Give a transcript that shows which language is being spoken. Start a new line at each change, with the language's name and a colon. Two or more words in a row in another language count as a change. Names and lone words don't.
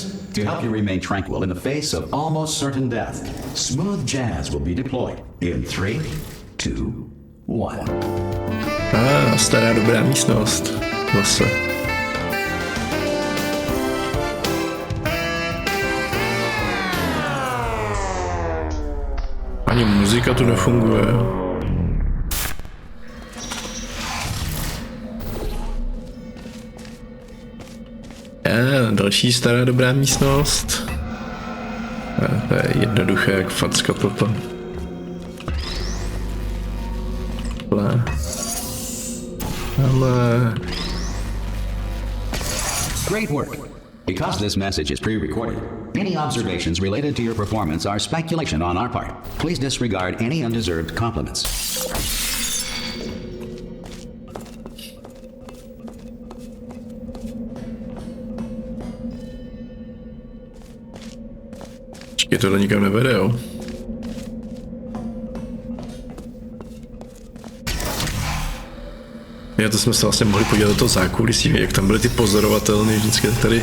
English: To help you remain tranquil in the face of almost certain death, smooth jazz will be deployed in 3, 2, 1.
Czech: Stará dobrá místnost. Zase. Ani muzika tu nefunguje. Další stará dobrá místnost. To je jednoduché jak facka toto. Ale...
English: Great work. Because this message is pre-recorded, any observations related to your performance are speculation on our part. Please disregard any undeserved compliments.
Czech: Je tohle nikam nevede, jo? Já to jsme se vlastně mohli podívat do toho zákulisí, jak tam byly ty pozorovatelny vždycky tady.